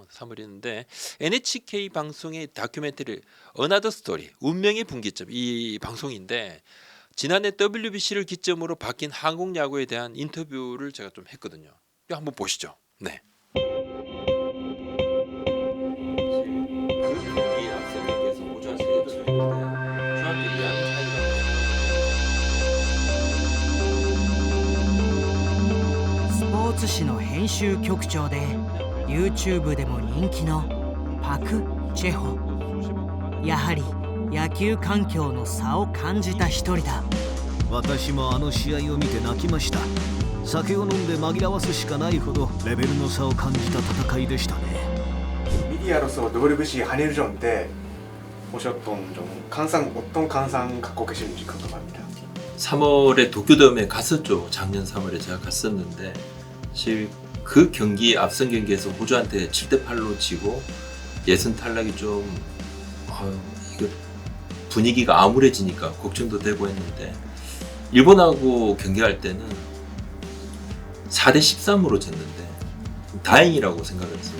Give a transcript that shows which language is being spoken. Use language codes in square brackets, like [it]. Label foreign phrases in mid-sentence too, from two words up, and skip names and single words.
[ko] 3월이었는데 NHK 방송의 다큐멘터리 어나더 스토리, 운명의 분기점, 이 방송인데 지난해 WBC를 기점으로 바뀐 한국 야구에 대한 인터뷰를 제가 좀 했거든요. 이거 한번 보시죠. 네. 이 학생님께서 모자 세대도 중인데 중학교 2학년 [ja] 紙の編集局長で YouTube でも人気のパク・チェホ。やはり野球環境の差を感じた一人だ。私もあの試合を見て泣きました。酒を飲んで紛らわすしかないほどレベルの差を感じた戦いでしたね。 [ko] 미디어로서 WBC 한일전 때 보셨던 좀 감상, 어떤 감상 갖고 계신지 궁금합니다. 3월에 도쿄돔에 갔었죠. 작년 3월에 제가 갔었는데 사실 그 경기 앞선 경기에서 호주한테 7대8로 지고 예선 탈락이 좀 이거 분위기가 암울해지니까 걱정도 되고 했는데 일본하고 경기할 때는 4대13으로 졌는데 다행이라고 생각을 했어요.